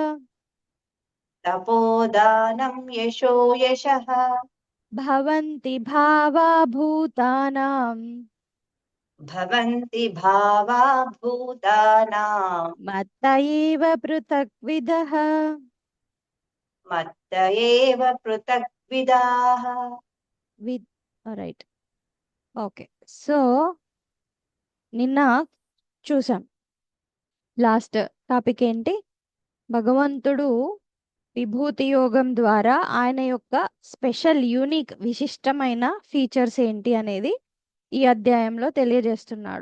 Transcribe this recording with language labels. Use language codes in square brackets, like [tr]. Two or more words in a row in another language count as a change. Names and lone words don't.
[sa] तपोदानं यशो यशः। भवन्ति भावा भूतानां भवन्ति भावा भूतानां मत्त एव पृथक्विदः। मत्त एव पृथग्विदाः. [en] with right. ఓకే. [te] సో నిన్న చూసాం [en] last topic [te] ఏంటి, భగవంతుడు విభూతి యోగం ద్వారా ఆయన యొక్క [en] special unique [te] విశిష్టమైన ఫీచర్స్ ఏంటి అనేది ఈ అధ్యాయంలో తెలియజేస్తున్నాడు.